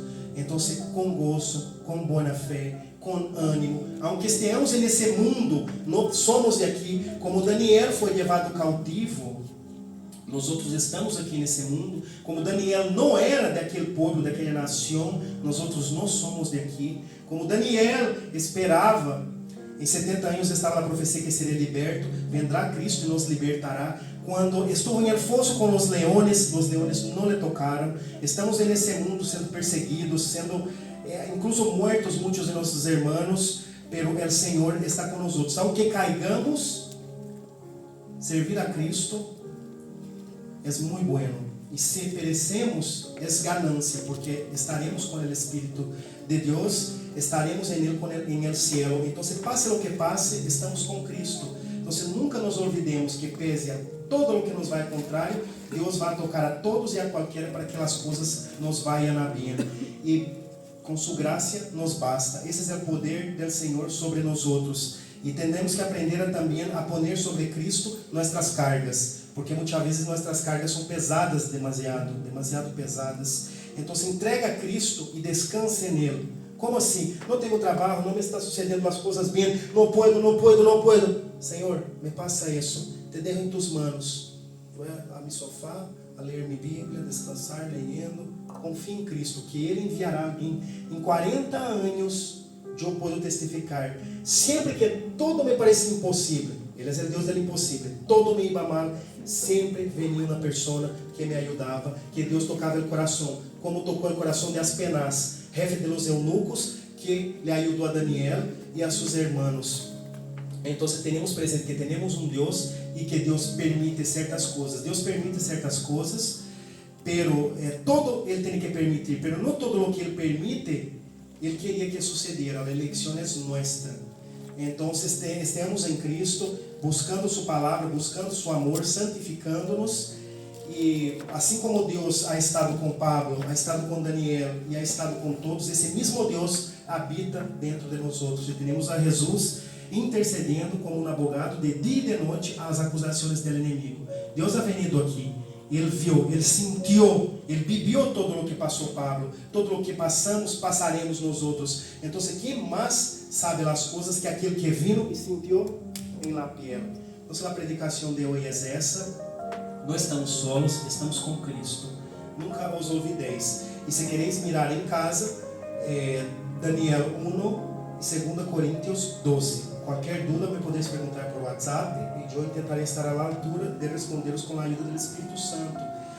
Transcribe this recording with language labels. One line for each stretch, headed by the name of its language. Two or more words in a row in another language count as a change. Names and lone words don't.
Portuguese: Então, com gozo, com boa fé, com ânimo, aunque estejamos nesse mundo, não somos de aqui, como Daniel foi levado cautivo, nós outros estamos aqui nesse mundo, como Daniel não era daquele povo, daquela nação, nós outros não somos de aqui, como Daniel esperava, em 70 anos estava a profecia que seria liberto,
Spanish: vendrá Cristo
Portuguese: e nos libertará. Quando estuvo em el fosso com os leones não lhe tocaram. Estamos nesse mundo sendo perseguidos, sendo
Spanish: incluso muertos
Portuguese: muitos de nossos irmãos, pero o Senhor está com nós.
Spanish: Aunque caigamos,
Portuguese: servir a Cristo é muito bueno. E se perecemos, é ganância, porque estaremos com o Espírito de Deus, estaremos em
Spanish: el cielo.
Portuguese: Então, passe o que passe, estamos com Cristo. Então, nunca
Spanish: nos olvidemos que pese a todo
Portuguese: o que nos vai ao contrário, Deus vai tocar a todos e a qualquer para que as coisas nos vayam a bem. E com sua graça nos basta. Esse é o poder do Senhor sobre nós outros. E temos que aprender também a poner sobre Cristo nossas cargas, porque muitas vezes nossas cargas são pesadas, demasiado pesadas. Então, entrega a Cristo e descanse nele. Como assim? Não tenho trabalho, não me está sucedendo as coisas bem, não puedo. Senhor, me passa isso.
Spanish: Te dejo em tus manos.
Portuguese: Vou a mi sofá, a ler minha Bíblia, descansar, lendo. Confie em Cristo, que Ele enviará alguém. Em 40 anos, eu posso testificar. Sempre que todo me parece impossível, Ele é o Deus do impossível.
Spanish: Todo me iba mal,
Portuguese: sempre venia uma pessoa que me ajudava, que Deus tocava o coração, como tocou o coração de Aspenaz,
Spanish: jefe de los eunucos,
Portuguese: que lhe ajudou a Daniel e a seus irmãos. Então, temos presente que temos um Deus e que Deus permite certas coisas. Deus permite certas coisas, pero todo Ele tem que permitir, pero não todo o que Ele permite, Ele queria que sucediera. A eleição é nossa. Então, estamos em Cristo, buscando Sua palavra, buscando Seu amor, santificando-nos. E assim como Deus
Spanish: ha estado
Portuguese: com Pablo,
Spanish: ha estado
Portuguese: com Daniel e
Spanish: ha estado
Portuguese: com todos, esse mesmo Deus habita dentro de nós outros. E temos a Jesus intercedendo como um advogado de dia e de noite às acusações do inimigo. Deus
Spanish: ha venido
Portuguese: aqui, Ele viu, Ele sentiu, Ele viveu todo o que passou Pablo, todo o que passaremos nós outros. Então, quem mais sabe as coisas que aquele que viu e sentiu em
Spanish: la piel?
Portuguese: Então, a predicação de hoje é essa. Não estamos solos, estamos com Cristo.
Spanish: Nunca os olvideis.
Portuguese: E se quereis mirar em casa, Daniel 1 e 2 Coríntios 12. Qualquer dúvida me podeis perguntar por WhatsApp e eu tentarei estar à altura de responder-os com a ajuda do Espírito Santo.